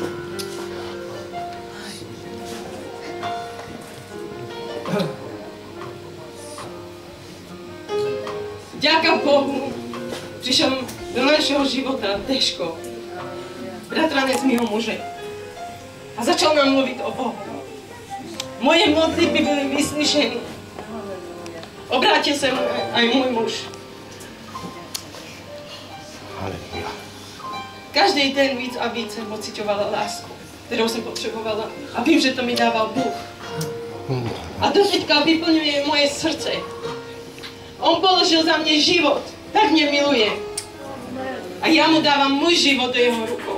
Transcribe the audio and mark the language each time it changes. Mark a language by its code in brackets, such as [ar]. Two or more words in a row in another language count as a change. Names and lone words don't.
[sk] Ďaká Bohu, prišiel do našeho života Deško, bratranec [cs] mýho muže. A začal nám mluviť o Bohu. Moje modlitby byly vyslyšené. [sk] Obrátil sa aj môj muž. [cs] Každý den víc a víc jsem pociťovala lásku, kterou jsem potřebovala. A vím, že to mi dával Bůh. A do teďka vyplňuje moje srdce. On položil za mě život, tak mě miluje. A já mu dávám můj život do jeho rukou.